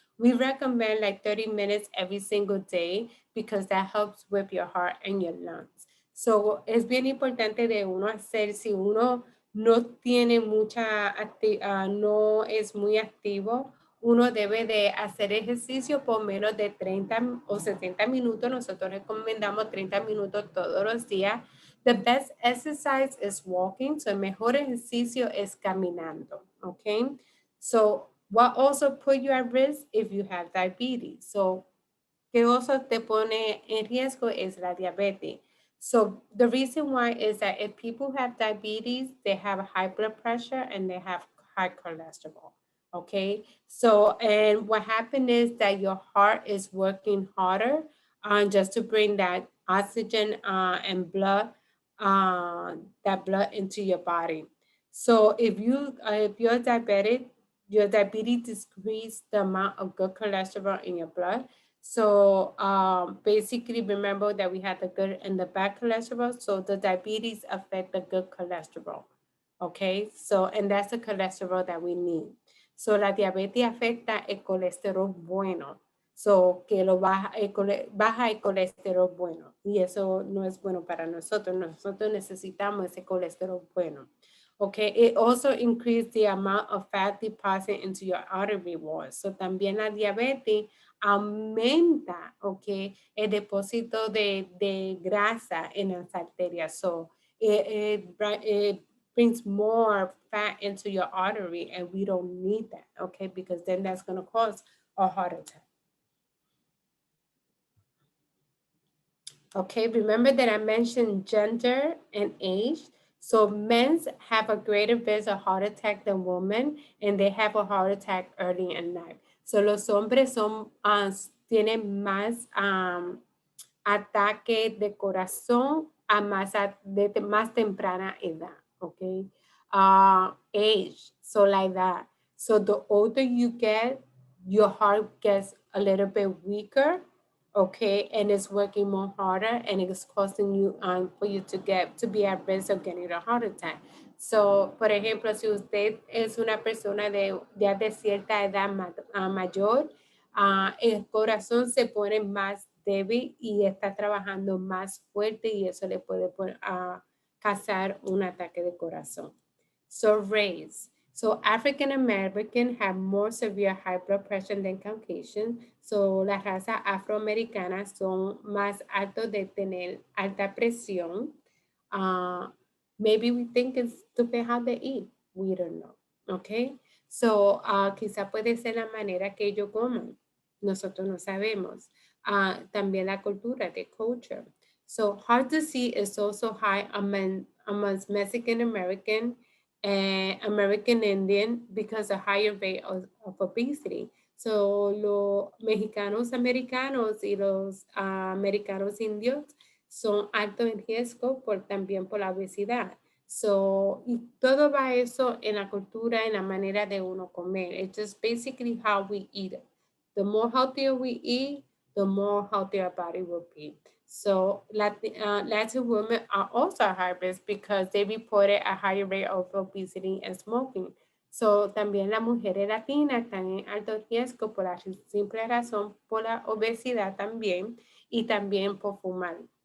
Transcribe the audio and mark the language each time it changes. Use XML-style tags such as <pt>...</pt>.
<en>We recommend like 30 minutes every single day because that helps with your heart and your lungs.</en> <es>So es bien importante de uno hacer, si uno no tiene no es muy activo, uno debe de hacer ejercicio por menos de 30 o 70 minutos. Nosotros recomendamos 30 minutos todos los días.</es> <en>The best exercise is walking.</en> <es>So el mejor ejercicio es caminando.</es> <en>Okay. So what also put you at risk if you have diabetes.</en> <es>So que also te pone en riesgo es la diabetes.</es> <en>So the reason why is that if people have diabetes, they have high blood pressure and they have high cholesterol. Okay, so and what happened is that your heart is working harder just to bring that oxygen and blood, that blood into your body. So if you're diabetic, your diabetes decrease the amount of good cholesterol in your blood. So basically, remember that we have the good and the bad cholesterol. So the diabetes affect the good cholesterol. Okay, so and that's the cholesterol that we need.</en> <es>So la diabetes afecta el colesterol bueno. So que lo baja el colesterol bueno. Y eso no es bueno para nosotros. Nosotros necesitamos ese colesterol bueno.</es> <en>Okay, it also increases the amount of fat deposit into your artery walls.</en> <es>So también la diabetes aumenta, okay, el depósito de grasa en las arterias.</es> <en>So it brings more fat into your artery and we don't need that, okay, because then that's going to cause a heart attack. Okay, remember that I mentioned gender and age. So men have a greater risk of heart attack than women, and they have a heart attack early in life.</en> <es>So los hombres tienen más ataque de corazón a más temprana edad, okay?</es> <en>Age, so like that. So the older you get, your heart gets a little bit weaker, okay, and it's working more harder, and it's causing you for you to be at risk of getting a heart attack.</en> <es>So, por ejemplo, si usted es una persona ya de cierta edad mayor, el corazón se pone más débil y está trabajando más fuerte y eso le puede causar un ataque de corazón.</es> <en>So race. So African American have more severe high blood pressure than Caucasian.</en> <es>So las razas afroamericanas son más altos de tener alta presión.</es> <en>Maybe we think it's stupid how they eat. We don't know. Okay.</en> <es>So quizá puede ser la manera que ellos coman. Nosotros no sabemos. También la cultura,</es> <en>the culture. So heart disease is also high amongst Mexican American and American Indian because of higher rate of obesity.</en> <es>So los mexicanos americanos y los americanos indios son altos en riesgo también por la obesidad. So, y todo va eso en la cultura, en la manera de uno comer.</es> <en>It's just basically how we eat it. The more healthier we eat, the more healthier our body will be. So Latin women are also high risk because they reported a higher rate of obesity and smoking.</en> <es>So también las mujeres latinas están en alto riesgo por la simple razón por la obesidad también y también por fumar.</es>